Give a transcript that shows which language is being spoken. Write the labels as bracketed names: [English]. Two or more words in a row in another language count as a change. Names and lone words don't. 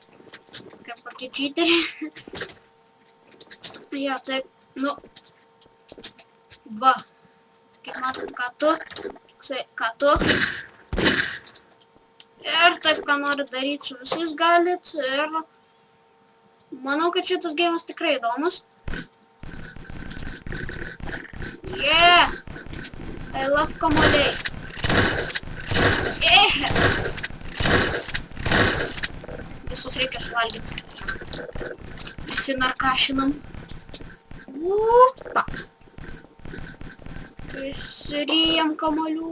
[Lithuanian] Kaip kokie čyteriai. Jo, taip, va. Kaip matot, ką tu. Ir taip, ką norit daryti su visais galit. Ir manau, kad šitas geimas tikrai įdomus. [English] Yeah! I love kamuoliai. [Lithuanian] Visus reikia suvalgyti. Visi narkašinam. Prisiriejam kamuolių.